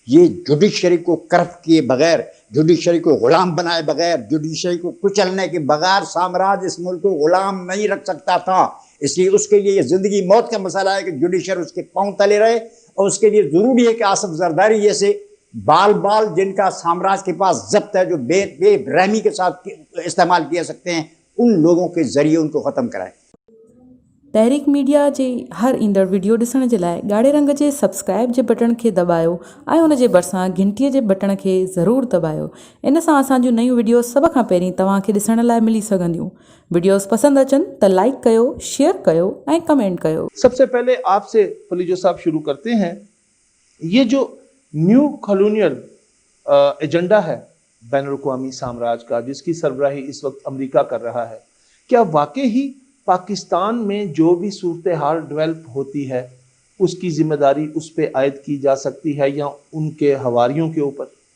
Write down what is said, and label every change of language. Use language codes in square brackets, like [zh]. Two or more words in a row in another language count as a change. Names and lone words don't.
[ur] یہ جوڈیشری کو کرپٹ کیے بغیر، جوڈیشری کو غلام بنائے بغیر، جوڈیشری کو کچلنے کے بغیر سامراج اس ملک کو غلام نہیں رکھ سکتا تھا. اس لیے اس کے لیے یہ زندگی موت کا مسئلہ ہے کہ جوڈیشری اس کے پاؤں تلے رہے، اور اس کے لیے ضروری ہے کہ آصف زرداری جیسے بال جن کا سامراج کے پاس ضبط ہے، جو بے رحمی کے ساتھ استعمال کیا سکتے ہیں، ان لوگوں کے ذریعے ان کو ختم کرائیں. [sd] तहरीक मीडिया जे हर ईंदड़ वीडियो ॾिसण जे लाइ ॻाढ़े रंग जे सब्सक्राइब जे बटन खे दॿायो ऐं उन जे भरिसां घंटीअ जे बटन खे ज़रूरु दॿायो. इन सां असांजूं नयूं वीडियो सभ खां पहिरीं तव्हांखे ॾिसण लाइ मिली सघंदियूं. वीडियोस पसंदि अचनि त लाइक कयो, शेयर कयो ऐं कमेंट कयो. [ur] سب سے پہلے آپ سے فلیجو صاحب شروع کرتے ہیں۔ یہ جو [en] new colonial agenda [ur] ہے بین الاقوامی سامراج کا، جس کی سربراہی اس وقت امریکہ کر رہا ہے، کیا واقعی ہی پاکستان میں جو بھی صورت حال ڈیولپ ہوتی ہے اس کی ذمہ داری اس پر عائد کی جا سکتی ہے یا ان کے حواریوں کے اوپر?